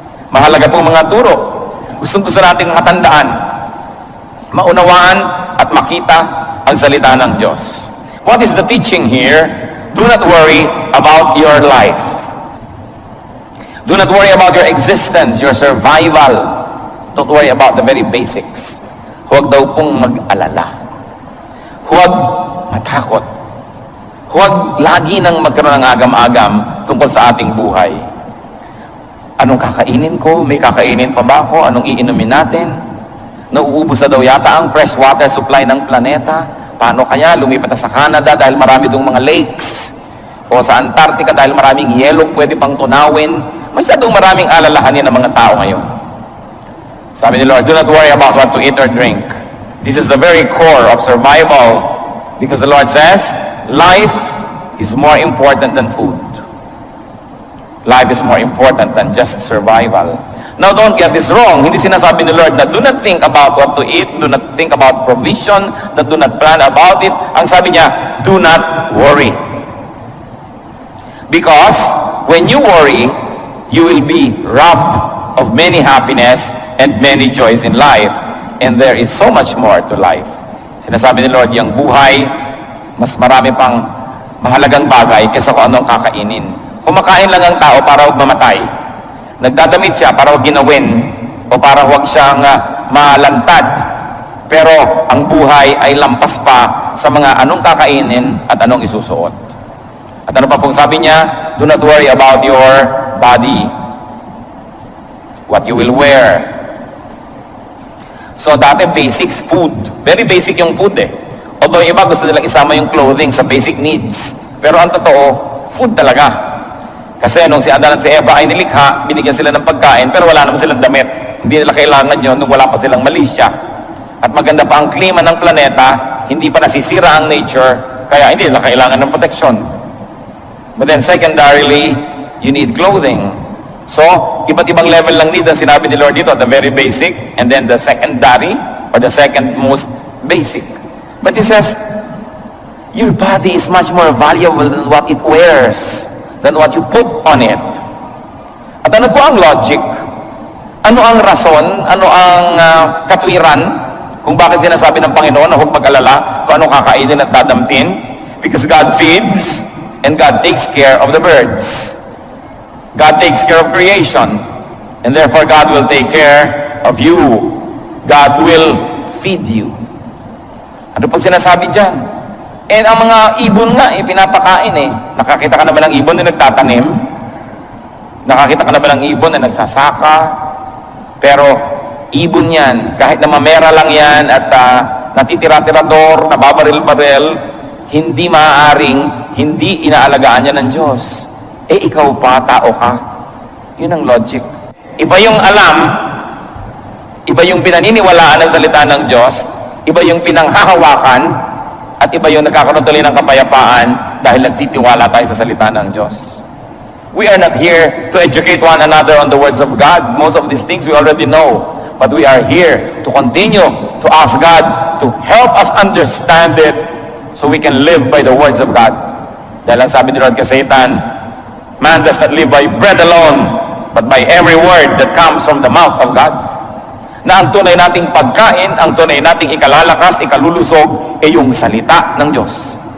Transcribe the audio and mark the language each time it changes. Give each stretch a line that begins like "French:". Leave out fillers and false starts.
Filipino: Mahalaga po mga turo. Gusto nating matandaan, maunawaan at makita ang salita ng Diyos.
English: What is the teaching here? Do not worry about your life. Do not worry about your existence, your survival. Don't worry about the very basics.
Filipino: Huwag daw pong mag-alala. Huwag matakot. Huwag lagi nang magkaroon ng agam-agam tungkol sa ating buhay. Anong kakainin ko? May kakainin pa ba ako? Anong iinumin natin? Nauubos na daw yata ang fresh water supply ng planeta. Paano kaya? Lumipat na sa Canada dahil marami dong mga lakes. O sa Antarctica dahil maraming yelo pwede pang tunawin. Masyadong maraming alalahanin ng mga tao ngayon. Sabi ni Lord,
English: do not worry about what to eat or drink. This is the very core of survival. Because the Lord says, life is more important than food. Life is more important than just survival. Now, don't get this wrong.
Filipino: Hindi sinasabi ni Lord na
English: do not think about what to eat, do not think about provision, that do not plan about it.
Filipino: Ang sabi niya,
English: do not worry. Because when you worry, you will be robbed of many happiness and many joys in life. And there is so much more to life. Sinasabi ni Lord,
Filipino: yung buhay, mas marami pang mahalagang bagay kaysa kung anong kakainin. Kumakain lang ang tao para huwag mamatay. Nagdadamit siya para huwag ginawin o para huwag siyang malantad. Pero ang buhay ay lampas pa sa mga anong kakainin at anong isusuot. At ano pa pong sabi niya?
English: Do not worry about your body, what you will wear.
Filipino: So dati basics, food.
English: Very basic
Filipino: yung food eh. Although iba gusto nilang isama yung clothing sa basic needs. Pero ang totoo, food talaga. Kasi nung si Adan at si Eva ay nilikha, binigyan sila ng pagkain, pero wala naman silang damit. Hindi nila kailangan yun nung wala pa silang malisya. At maganda pa ang klima ng planeta, hindi pa nasisira ang nature, kaya hindi nila kailangan ng protection.
English: But then secondarily, you need clothing. So,
Filipino: iba't ibang level lang need ang sinabi ni Lord dito,
English: the very basic, and then the secondary, or the second most basic. But He says, your body is much more valuable than what it wears, than what you put on it.
Filipino: At ano po ang logic? Ano ang rason? Ano ang katwiran? Kung bakit sinasabi ng Panginoon na huwag mag-alala kung anong kakainin at dadamtin?
English: Because God feeds, and God takes care of the birds. God takes care of creation, and therefore God will take care of you. God will feed you.
Filipino: Ano pang sinasabi dyan? And ang mga ibon nga, pinapakain eh. Nakakita ka naman ng ibon na nagtatanim? Nakakita ka naman ng ibon na nagsasaka? Pero ibon yan, kahit na mamera lang yan at natitira-tirador, nababaril-baril, hindi maaaring, hindi inaalagaan yan ng Diyos. Eh ikaw pa, tao ka. Yun ang logic. Iba yung alam, iba yung pinaniniwalaan ng salita ng Diyos, iba yung pinanghahawakan, at iba yung nagkakaroon tuloy ng kapayapaan dahil nagtitiwala tayo sa salita ng Diyos.
English: We are not here to educate one another on the words of God. Most of these things we already know. But we are here to continue to ask God to help us understand it so we can live by the words of God.
Filipino: Dahil ang sabi ni Lord kay Satan,
English: man does not live by bread alone, but by every word that comes from the mouth of God.
Filipino: Na ang tunay nating pagkain, ang tunay nating ikalalakas, ikalulusog, ay yung salita ng Diyos.